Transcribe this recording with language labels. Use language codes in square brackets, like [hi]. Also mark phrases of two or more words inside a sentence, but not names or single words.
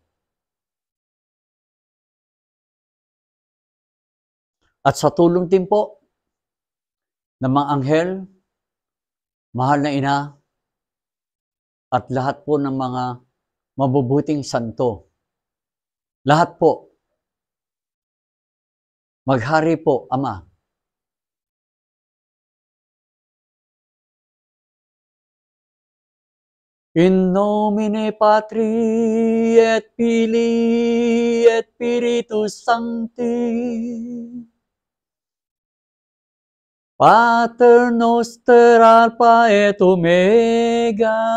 [tl] At sa tulong din po ng mga anghel, mahal na ina, at lahat po ng mga mabubuting santo. Lahat po, maghari po, Ama. [la] In nomine Patri et Filii et Spiritus Sancti. Pater noster Alpha et Omega.